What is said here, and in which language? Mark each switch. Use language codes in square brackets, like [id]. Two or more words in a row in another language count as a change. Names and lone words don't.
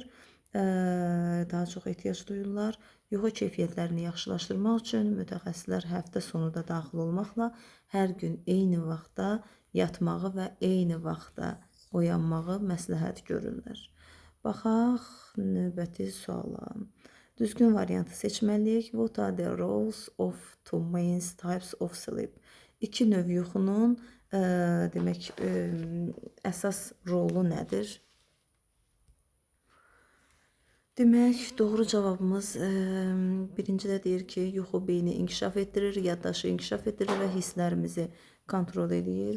[az] Daha çox ehtiyac duyurlar. Yuxu keyfiyyətlərini yaxşılaşdırmaq üçün mütəxəssislər həftə sonu da daxil olmaqla hər gün eyni vaxtda yatmağı və eyni vaxtda oyanmağı məsləhət görürlər. Baxaq növbəti suala. Düzgün variantı seçməliyik. [en] What are the roles of two main types of sleep? [az] İki növ yuxunun demək əsas rolu nədir? Demək, doğru cavabımız birincidə deyir ki, yuxu beyni inkişaf etdirir, yaddaşı inkişaf etdirir və hisslərimizi kontrol edir.